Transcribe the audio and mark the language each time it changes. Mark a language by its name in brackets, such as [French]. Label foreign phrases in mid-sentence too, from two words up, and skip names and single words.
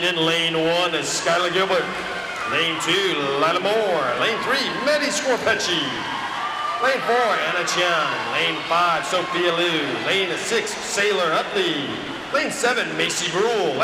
[English] In lane 1 is Skylar Gilbert. Lane 2, Lila Moore. Lane 3, Maddie Scorpecci. Lane 4, Anna Chian. Lane 5, Sophia Liu. Lane 6, Sailor Utley. Lane 7, Macy Brule.